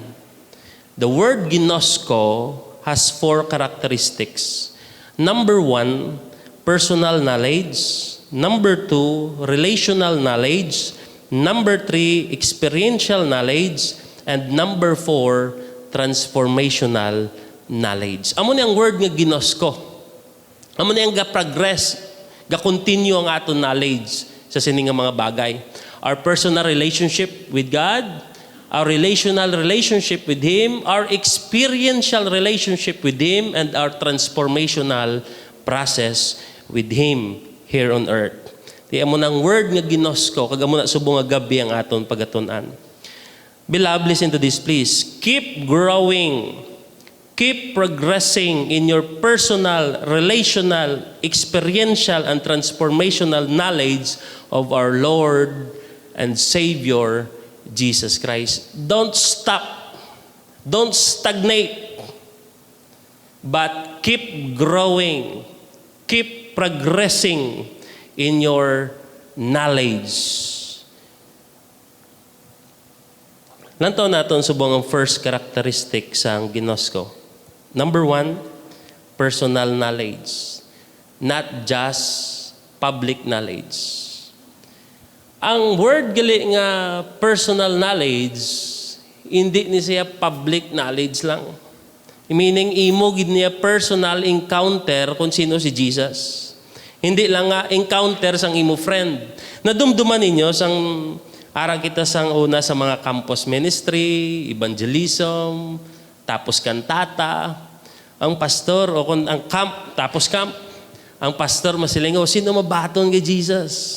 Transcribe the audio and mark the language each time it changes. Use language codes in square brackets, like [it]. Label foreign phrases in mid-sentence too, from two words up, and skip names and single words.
[en] The word ginosko has 4 characteristics. Number 1, personal knowledge. Number 2, relational knowledge. Number 3, experiential knowledge. And number 4, transformational knowledge. [hil] Amo ni ang word nga ginosko. Amo ni ang ga-progress, ga-continue ang aton knowledge sa sining nga mga bagay. [en] Our personal relationship with God, our relational relationship with Him, our experiential relationship with Him, and our transformational process with Him here on earth. [hil] Di amo nang word nga ginosko, kag amo na subong nga gabi ang aton pagatun-an. [en] Beloved, listen to this please. Keep growing. Keep progressing in your personal, relational, experiential, and transformational knowledge of our Lord and Savior, Jesus Christ. Don't stop. Don't stagnate. But keep growing. Keep progressing in your knowledge. [hil] Lantaw natin subong ang [en] first characteristic [hil] sa ginosko. [en] Number 1, personal knowledge. Not just public knowledge. [hil] Ang word gali nga [en] personal knowledge, [hil] hindi ni siya [en] public knowledge [hil] lang. Meaning, imo gid niya [en] personal encounter [hil] kung sino si Jesus. Hindi lang nga encounter sang imo friend. Nadumduman ninyo sang arang kita sang una sa mga [en] campus ministry, [hil] evangelism, tapos kantata, ang pastor o kung ang camp, tapos camp, ang pastor masilingaw, sino mabaton kay Jesus?